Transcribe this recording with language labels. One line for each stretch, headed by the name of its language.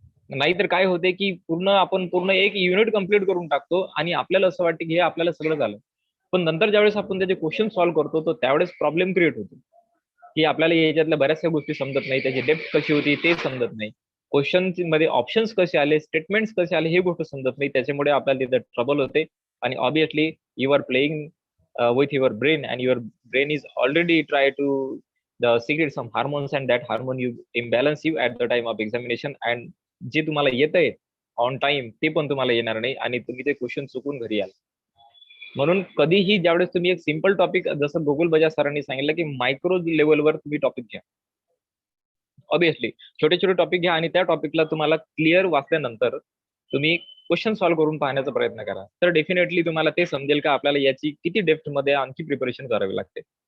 Marathi: नाहीतर काय होते की आपण पूर्ण एक युनिट कम्प्लीट करून टाकतो आणि आपल्याला असं वाटतं की हे आपल्याला सगळं झालं, पण नंतर ज्यावेळेस आपण त्याचे क्वेश्चन सॉल्व्ह करतो तर त्यावेळेस प्रॉब्लेम क्रिएट होतो की आपल्याला याच्यातल्या बऱ्याचशा गोष्टी समजत नाही, त्याची डेप्थ कशी होती ते समजत नाही, क्वेश्चन मध्ये ऑप्शन्स कसे आले, स्टेटमेंट्स कसे आले हे गोष्ट समजत नाही, त्याच्यामुळे आपल्याला तिथे ट्रबल होते.
English: आणि obviously you are playing with your brain and your brain is already try to secret some hormones and that hormone you imbalance you at the time of examination and
Marathi: जे तुम्हाला येत आहे ऑन टाइम ते पण तुम्हाला येणार नाही आणि तुम्ही ते क्वेश्चन चुकून घरी याल. म्हणून कधीही ज्यावेळेस तुम्ही एक सिंपल टॉपिक, जसं गोकुल बजाज सरांनी सांगितलं की मायक्रो लेवलवर तुम्ही टॉपिक घ्या. ऑब्विसली छोटे छोटे टॉपिक घ्या आणि त्या टॉपिकला तुम्हाला क्लिअर वाचल्यानंतर तुम्ही क्वेश्चन सॉल्व्ह करून पाहण्याचा प्रयत्न करा. तर डेफिनेटली तुम्हाला ते समजेल का आपल्याला याची किती डेप्थ मध्ये आणखी प्रिपरेशन करावी लागते.